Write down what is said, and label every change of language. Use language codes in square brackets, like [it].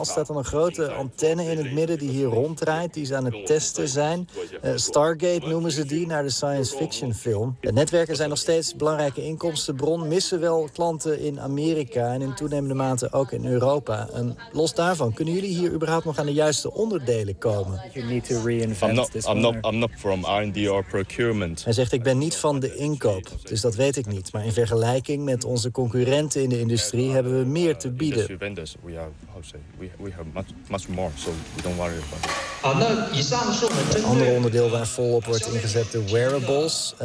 [nl] Er staat dan een grote antenne in het midden die hier ronddraait, die ze aan het testen zijn. Stargate noemen ze die, naar de science fiction film. De netwerken zijn nog steeds een belangrijke inkomstenbron, missen wel klanten in Amerika en in toenemende mate ook in Europa. En los daarvan, kunnen jullie hier überhaupt nog aan de juiste onderdelen komen? [en] I'm not from R&D or procurement. [nl] Hij zegt, ik ben niet van de inkoop, dus dat weet ik niet. Maar in vergelijking met onze concurrenten in de industrie hebben we meer te bieden. Een ander onderdeel waar volop wordt ingezet, de wearables.